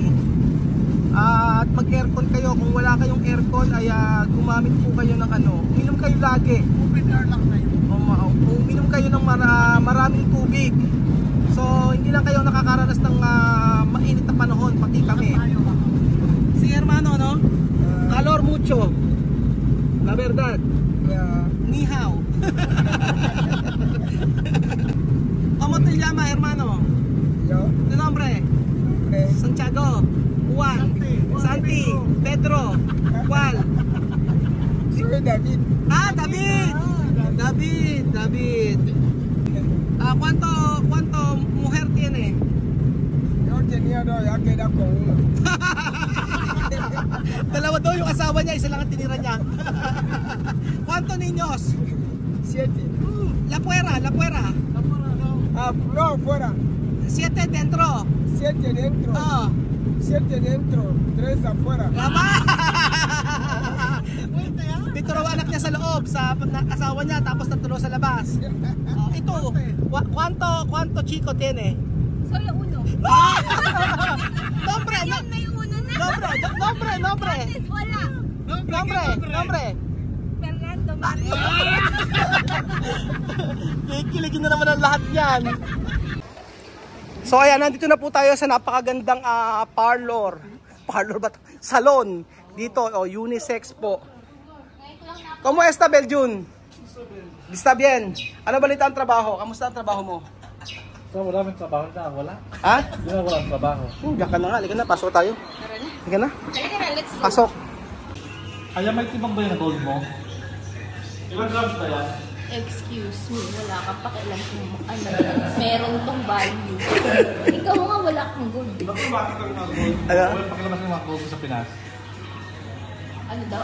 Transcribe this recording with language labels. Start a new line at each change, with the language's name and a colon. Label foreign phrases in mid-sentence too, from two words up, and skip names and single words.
Filipino: At mag-aircon kayo. Kung wala kayong aircon ay gumamit po kayo ng uminom kayo lagi. Open air lang kayo. Uminom kayo ng maraming tubig. So hindi lang kayo nakakaranas ng mainit na panahon, pati kami.
Spanish: Si hermano, no? Calor mucho. La verdad.
Chinese: Ni hao.
Spanish: ¿Cómo te llama, hermano? Yo. ¿Tu nombre? Santiago. Juan. Santi. Pedro. ¿Cuál? Soy David. David. ¿Cuánto mujer tiene? Yo tenía dos, ya queda con uno.
Filipino: Dalawa daw yung asawa niya, isa lang ang tinira niya.
Spanish: ¿Cuántos niños? 7. La puera. No, fuera. 7 dentro. 7 dentro. Oh. 7 dentro. 3 afuera. Lama!
Filipino: Dito raw anak niya sa loob, sa asawa niya, tapos tatlo sa labas. Ito,
Spanish: ¿cuánto chico tiene? Solo uno. Nombre.
Filipino: Ayun, may uno na.
Spanish: Nombre.
Filipino: Wala.
Spanish: Nombre. Fernando Mario.
Filipino: Kikiligin na naman ang lahat yan. So ayan, nandito na po tayo sa napakagandang parlor. parlor ba? Salon. Dito, unisex po.
Spanish: ¿Cómo está, Beljun? Está bien.
Filipino: Ano balita ang trabaho? Kamusta ang trabaho mo? So, maraming trabaho na, wala. Ha? Hindi na walang trabaho. Diyan ka na nga. Halika na, pasok tayo. Halika na. Halika na,
English: let's go.
Filipino: Pasok. Kaya may tibang ba yung gold mo? Ilang grams ba yan? Excuse me, wala kang pakialam kung ano, meron tong value. Ikaw nga wala kang gold. Bakit ang mga gold? Ano? Pakilabas ng mga gold sa Pinas. Ano daw?